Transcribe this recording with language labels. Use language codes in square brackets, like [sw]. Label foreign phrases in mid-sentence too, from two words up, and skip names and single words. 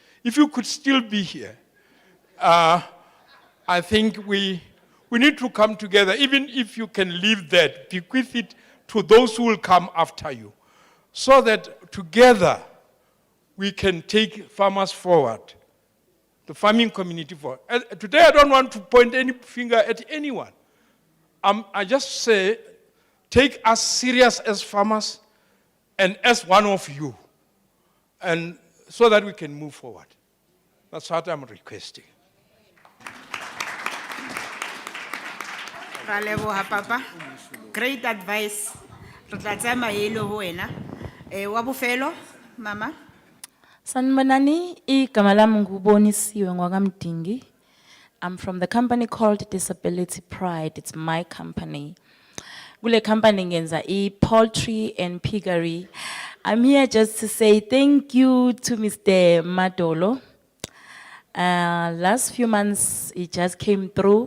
[en] If you could still be here, I think we need to come together, even if you can leave that, bequeath it to those who will come after you, so that together we can take farmers forward, the farming community forward. Today I don't want to point any finger at anyone. I just say, take us serious as farmers and as one of you, and so that we can move forward. That's what I'm requesting. [st] Ra leboha, Papa. [en] Great advice. [st] Re tla tsaya maele ho wena. Wa bofelo, Mama. [zu] Sanibonani, igama lami nguBonisiwe ngwakamdingi. [en] I'm from the company called Disability Pride. It's my company. [zu] Kule company ngenza [en] poultry and piggery. I'm here just to say thank you to Mr. Madolo. Last few months, he just came through.